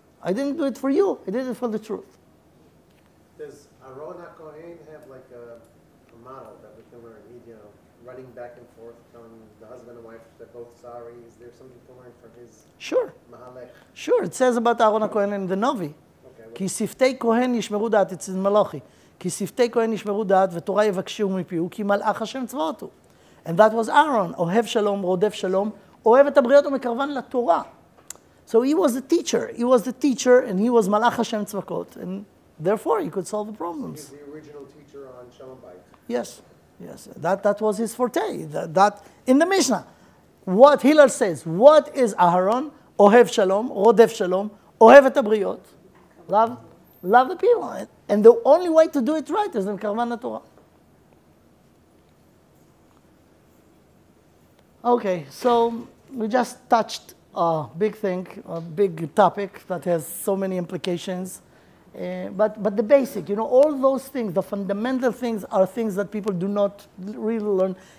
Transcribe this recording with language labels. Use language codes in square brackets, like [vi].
[en] I didn't do it for you, I did it for the truth. Does Aaron HaKohen have like a model that we can learn? He, running back and forth, telling the husband and wife they're both sorry. Is there something to learn from his Mahalech? Sure, it says about Aaron HaKohen in the Novi. [he] כי שפתי כהן ישמרו דעת, אצל מלאכי. כי שפתי כהן ישמרו דעת ותורה יבקשו מפיהו, כי מלאך השם צבאות הוא. [en] And that was Aaron, [he] אוהב שלום, רודף שלום, אוהב את הבריות ומקרבן לתורה. [en] So he was the teacher. He was the teacher and he was [he] מלאך השם צבאות. [en] And therefore he could solve the problems. He's the original teacher on Shalom Bayit. Yes, yes. That was his forte. That in the Mishnah, what Hillel says, what is Aaron? [he] אוהב שלום, רודף שלום, אוהב את הבריות. [en] Love the people. And the only way to do it right is in Karvan Torah. Okay, so we just touched a big thing, a big topic that has so many implications. But the basic, all those things, the fundamental things are things that people do not really learn.